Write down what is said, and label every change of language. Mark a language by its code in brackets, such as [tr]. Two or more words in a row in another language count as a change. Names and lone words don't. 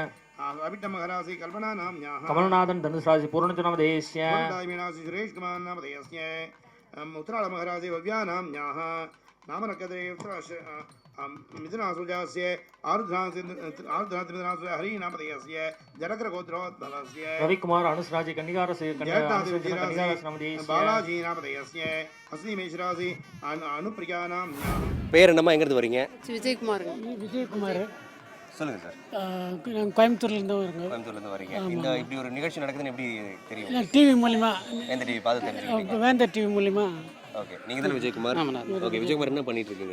[sa] कमलनाथन धनुष राशि पूर्ण नाम देशिय सुरेश कुमार नाम उत्तराल महाराज भव्या नाम नाम मिथुनासुजास्य हरि नाम जलकर गोत्रोद्भवस्य रवि कुमार अनुसराजि कन्या राशि नाम बालाजी नाम अश्विनी मेष राशि अनुप्रिया नाम [ta] பேர் என்னம்மா, எங்க இருந்து வரீங்க? விஜயகுமார். சொல்லுங்க சார். கோயம்புத்தூர்ல இருந்து வரீங்க. கோயம்புத்தூர்ல இருந்து வரீங்க. இந்த இப்படி ஒரு நிகழ்ச்சி நடக்குதுன்னு எப்படி தெரியும்? டிவி மூலமா. எந்த டிவி பார்த்து தெரிஞ்சுக்கிட்டீங்க? வேந்தர் டிவி மூலமா. ஓகே, நீங்க தான் விஜயகுமார். ஓகே, விஜயகுமார் என்ன பண்ணிட்டு இருக்கீங்க?